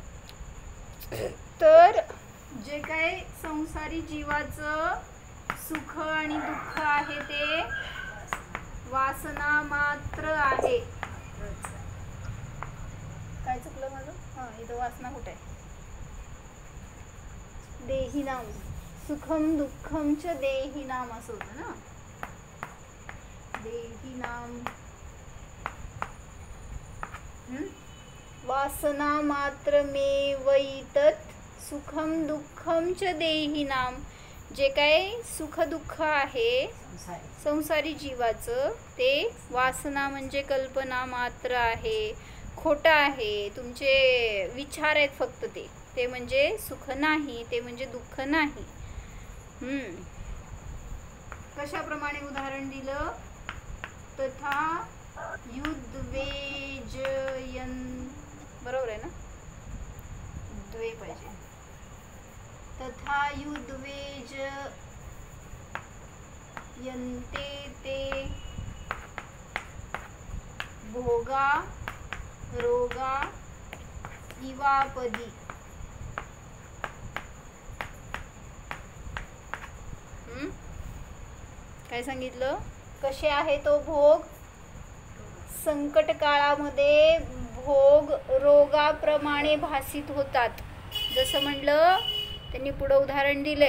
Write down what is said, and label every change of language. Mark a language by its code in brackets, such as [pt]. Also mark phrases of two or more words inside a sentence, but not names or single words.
[mr] तर जे काय संसारी जीवाचं सुख आणि दुःख आहे ते वासना मात्र आहे. काय चुकलं माझं? इथं वासना कुठे आहे? [sa] देहिनाम सुखम दुःखम च देहिनाम [mr] असं होतं ना. [sa] देहिनाम वासना मात्रमेवैतत् सुखम दुःखम च देहिनाम. [mr] जे काय सुख दुःख आहे संसारी जीवाचं ते वासना म्हणजे कल्पना मात्र आहे, खोटं आहे. तुमचे विचार आहेत फक्त. ते म्हणजे सुख नाही, ते म्हणजे दुःख नाही. कशाप्रमाणे उदाहरण दिलं? [sa] तथा युद्वेजयन, [mr] बरोबर आहे ना? द्वे पाहिजे. [sa] तथा युद्वेजयन्ते ते भोगा रोगा इवापदी. [mr] काय सांगितलं? कसे आहे तो भोग? संकट काळामध्ये भोग रोगाप्रमाणे भासित होतात. जसं म्हणलं त्यांनी पुढं उदाहरण दिलंय.